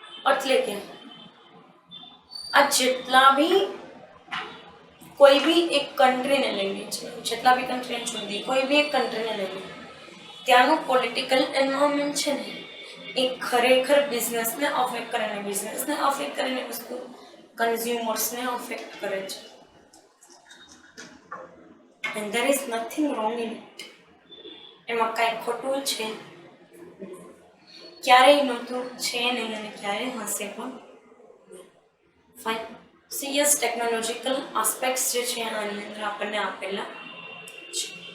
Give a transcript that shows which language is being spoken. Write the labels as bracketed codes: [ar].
[gu] એટલે કે આ જેટલા બી કોઈ બી એક કન્ટ્રીને લઈ લે છે, જેટલા બી કન્ટ્રીને છોડી, કોઈ બી એક કન્ટ્રીને લઈ લે, ત્યાંનું પોલિટિકલ એન્વાયરમેન્ટ છે ને એ ખરેખર બિઝનેસને અફેક્ટ કરે ને બિઝનેસને અફેક્ટ કરીને વસ્તુ કન્ઝ્યુમર્સને અફેક્ટ કરે છે. [en] And there is nothing wrong in it. [gu] એમાં કાંઈ ખોટું છે ક્યારેય નહોતું, છે નહીં અને ક્યારેય હશે પણ. ફાઇન. સીએસ ટેકનોલોજીકલ આસ્પેક્ટ્સ જે છે આની અંદર આપણને આપેલા છે.